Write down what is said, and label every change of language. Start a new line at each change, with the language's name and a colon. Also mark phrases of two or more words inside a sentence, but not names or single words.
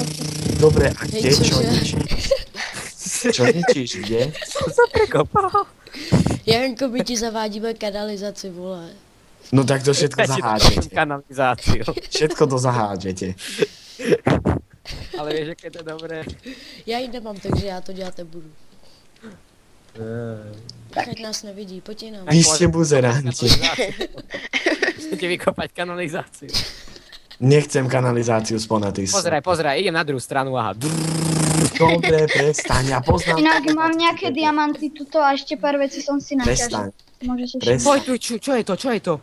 Slovak: Dobre, a kde? Čo ničíš? Čo ničíš? Kde? Čo sa prekopal?
Czech: Janko, my ti zavádíme kanalizaci, vole.
Slovak: No tak to všetko zahádžete. Kanalizáciu. Všetko to zahádžete. Ale vieš, aké to je dobré.
Czech: Já ji nemám, takže já to dělat nebudu. Ať nás nevidí, pojď jinam.
Slovak: Vy ste buzeranti. Chcete vykopať kanalizáciu. Nechcem kanalizáciu sponatý. Pozeraj, idem na druhú stranu, aha. Dobre, prestaň, ja poznám. Inak mám nejaké diamanty tuto a ešte pár vecí som si Prestaň. naťažil. Poď tu, čo je to?